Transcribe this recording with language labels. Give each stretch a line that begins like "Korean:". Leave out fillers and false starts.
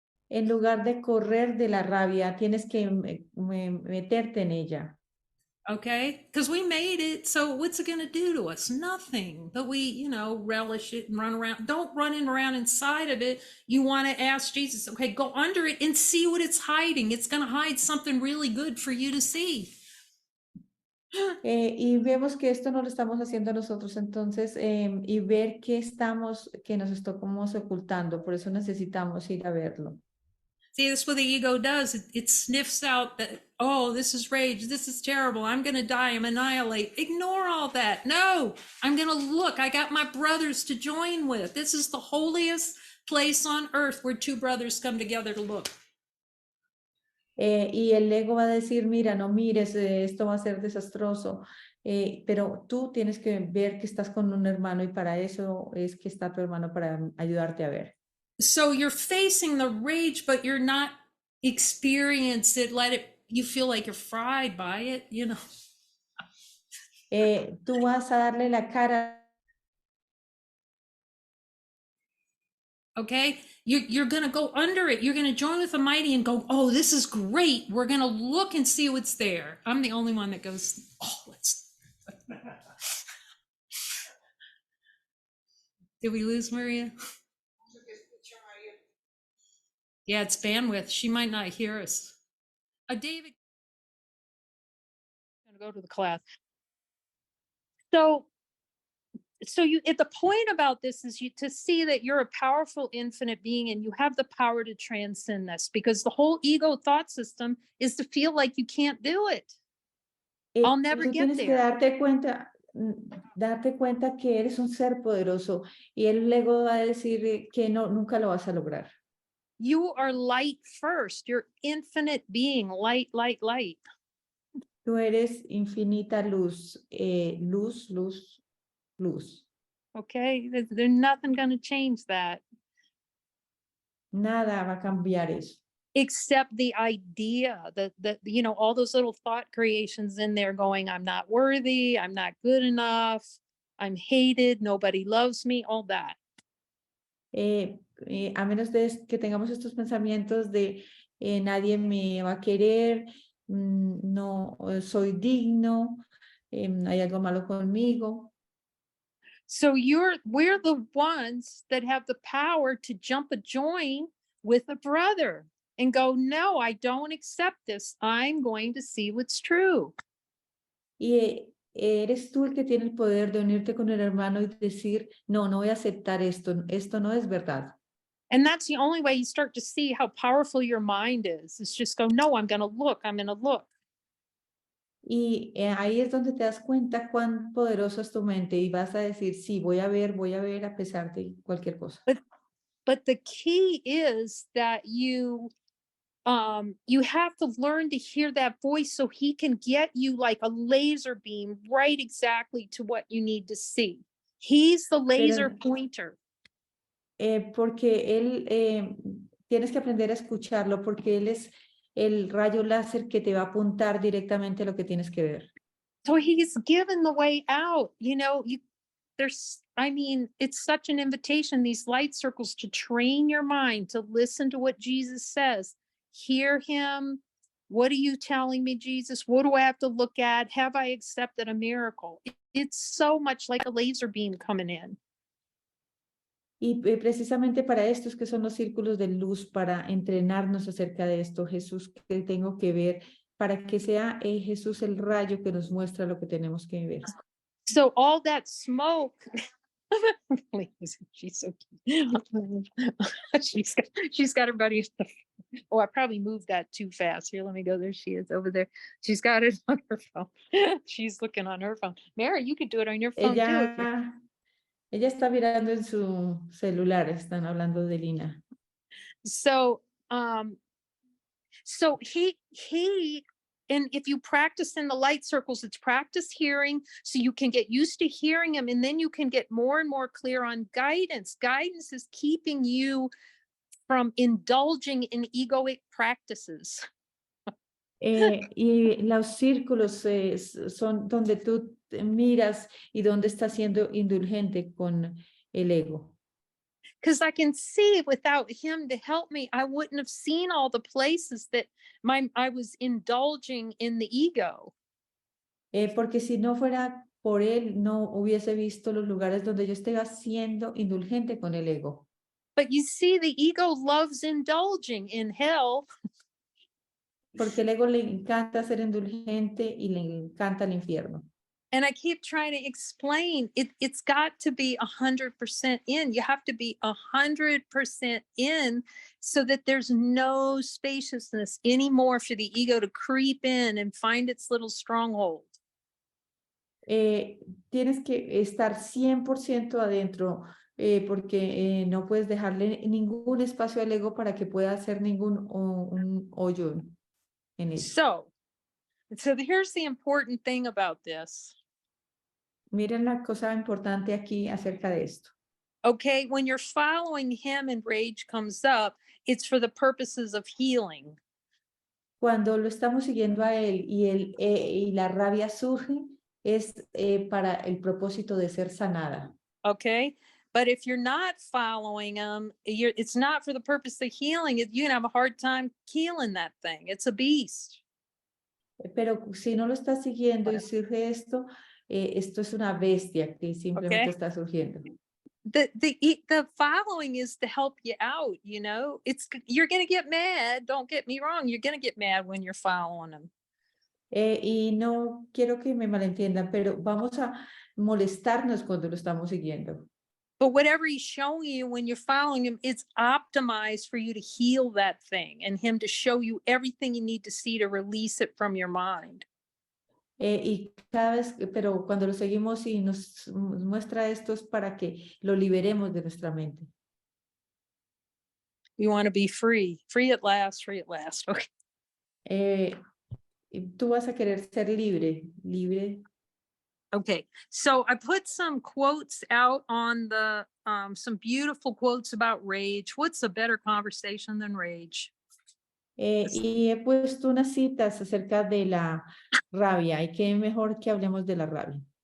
Spanish: En lugar de correr de la rabia, tienes que meterte en ella.
English: Okay, because we made it, so what's it going to do to us? Nothing. But we relish it and run around. Don't run around inside of it. You want to ask Jesus, okay, go under it and see what it's hiding. It's going to hide something really good for you to see.
Spanish: Y vemos que esto no lo estamos haciendo nosotros, entonces, y ver qué que nos estamos ocultando, por eso necesitamos ir a verlo.
English: See, that's what the ego does. It sniffs out that, oh, this is rage. This is terrible. I'm going to die. I'm annihilate. Ignore all that. No, I'm going to look. I got my brothers to join with. This is the holiest place on earth where two brothers come together to look.
Spanish: Y el ego va a decir, mira, no mires, esto va a ser desastroso, pero tú tienes que ver que estás con un hermano y para eso es que está tu hermano para ayudarte a ver.
English: So you're facing the rage, but you're not experience it. You feel like you're fried by it,
Spanish: Tú vas a darle la cara
English: Okay, you're going to go under it. You're going to join with the mighty and go, oh, this is great. We're going to look and see what's there. I'm the only one that goes, oh, let's. Did we lose Maria? Yeah, it's bandwidth. She might not hear us. David, I'm going to go to the class. So you, at the point about this is you to see that you're a powerful infinite being and you have the power to transcend this, because the whole ego thought system is to feel like you can't do it. I'll
Spanish: Por
English: never
Spanish: eso
English: get
Spanish: tienes que
English: there.
Spanish: darte cuenta que eres un ser poderoso y el ego va a decir que no, nunca lo vas a lograr.
English: You are light first. You're infinite being, light, light, light.
Spanish: Tú eres infinita luz, luz, luz, luz.
English: Okay, there's nothing going to change that
Spanish: Nada va a cambiar eso.
English: except the idea that you know, all those little thought creations in there going, I'm not worthy, I'm not good enough, I'm hated, nobody loves me, all that.
Spanish: A menos de que tengamos estos pensamientos de nadie me va a querer, no soy digno, hay algo malo conmigo.
English: So we're the ones that have the power to jump a join with a brother and go, no, I don't accept this. I'm going to see what's true.
Spanish: Y eres tú el que tiene el poder de unirte con el hermano y decir, no, no voy a aceptar esto, esto no es verdad.
English: And that's the only way you start to see how powerful your mind is. It's just go, no, I'm going to look. I'm going to look.
Spanish: Y ahí es donde te das cuenta cuán poderoso es tu mente y vas a decir, sí, voy a ver a pesar de cualquier cosa.
English: But the key is that you have to learn to hear that voice so he can get you like a laser beam right exactly to what you need to see. He's the laser pointer.
Spanish: Porque él, tienes que aprender a escucharlo porque él es el rayo láser que te va a apuntar directamente a lo que tienes que ver.
English: So he's given the way out. You know, I mean, it's such an invitation, these light circles, to train your mind to listen to what Jesus says. Hear him. What are you telling me, Jesus? What do I have to look at? Have I accepted a miracle? It's so much like a laser beam coming in.
Spanish: Y precisamente para esto es que son los círculos de luz, para entrenarnos acerca de esto, Jesús, que tengo que ver, para que sea Jesús el rayo que nos muestra lo que tenemos que ver.
English: So all that smoke, she's so cute. she's got her buddy. Oh, I probably moved that too fast. Here, let me go. There she is over there. She's got it on her phone. She's looking on her phone. Mary, you could do it on your phone too.
Spanish: Ella está mirando en su celular, están hablando de Lina.
English: So he and if you practice in the light circles, it's practice hearing so you can get used to hearing him, and then you can get more and more clear on guidance. Guidance is keeping you from indulging in egoic practices.
Spanish: Y los círculos son donde tú miras y donde estás siendo indulgente con el ego.
English: Because I can see without him to help me, I wouldn't have seen all the places that I was indulging in the ego.
Spanish: Porque si no fuera por él, no hubiese visto los lugares donde yo estaba siendo indulgente con el ego.
English: But you see, the ego loves indulging in hell.
Spanish: Porque el ego le encanta ser indulgente y le encanta el infierno.
English: And I keep trying to explain it's got to be 100% in. You have to be 100% in so that there's no spaciousness anymore for the ego to creep in and find its little stronghold.
Spanish: Tienes que estar 100% adentro porque no puedes dejarle ningún espacio al ego para que pueda hacer ningún un hoyo en él.
English: So here's the important thing about this.
Spanish: Miren la cosa importante aquí acerca de esto.
English: Okay, when you're following him and rage comes up, it's for the purposes of healing.
Spanish: Cuando lo estamos siguiendo a él y la rabia surge, es para el propósito de ser sanada.
English: Okay, But if you're not following them, it's not for the purpose of healing. You can have a hard time healing that thing. It's a beast.
Spanish: Pero si no lo estás siguiendo y surge esto, esto es una bestia que simplemente
English: Okay.
Spanish: está surgiendo.
English: The following is to help you out, you know. You're going to get mad. Don't get me wrong. You're going to get mad when you're following them.
Spanish: Y no quiero que me malentiendan, pero vamos a molestarnos cuando lo estamos siguiendo.
English: But whatever he's showing you when you're following him, it's optimized for you to heal that thing and him to show you everything you need to see to release it from your mind.
Spanish: Y cada vez, pero cuando lo seguimos y nos muestra esto es para que lo liberemos de nuestra mente.
English: You want to be free, free at last, free at last. Okay.
Spanish: Tú vas a querer ser libre, libre.
English: Okay, so I put some quotes out on the, some beautiful quotes about rage. What's a better conversation than rage?
Spanish: Y he puesto unas citas acerca de la rabia. Y qué mejor que hablemos de la rabia.